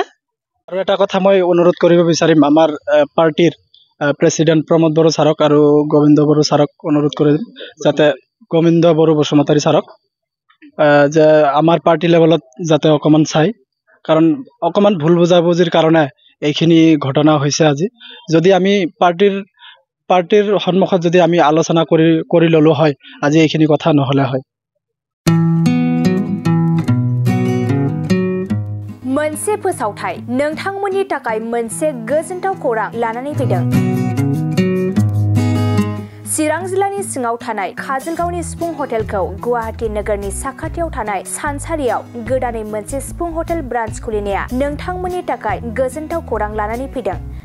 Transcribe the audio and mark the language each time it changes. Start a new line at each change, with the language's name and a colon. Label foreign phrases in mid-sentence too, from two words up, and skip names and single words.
Assamese: আৰু এটা কথা মই অনুৰোধ কৰিব বিচাৰিম, আমাৰ পাৰ্টিৰ প্ৰেচিডেণ্ট প্ৰমোদ বড়ো ছাৰক আৰু গোবিন্দ বড়ো ছাৰক অনুৰোধ কৰিম, যাতে গোবিন্দ বড়ো বসুমতাৰী ছাৰক যে আমাৰ পাৰ্টি লেভেলত যাতে অকণমান চাই। কাৰণ অকণমান ভুল বুজাবুজিৰ কাৰণে এইখিনি ঘটনা হৈছে আজি। যদি আমি পাৰ্টিৰ সন্মুখত যদি আমি আলোচনা কৰি ললো হয়, আজি এইখিনি কথা নহ'লে হয়।
Bodo: मोनसे फोसावथाय नोंथांमोननि थाखाय मोनसे गोजोनथाव खौरां लानानै फैदों। चिरां जिल्लानि सिङाव थानाय काजलगावनि सिफुं हटेलखौ गुवाहाटी नोगोरनि साखाथियाव थानाय सानसारियाव गोदानै मोनसे सिफुं हटेल ब्रान्च खुलिनाया नोंथांमोननि थाखाय गोजोनथाव खौरां लानानै फैदों।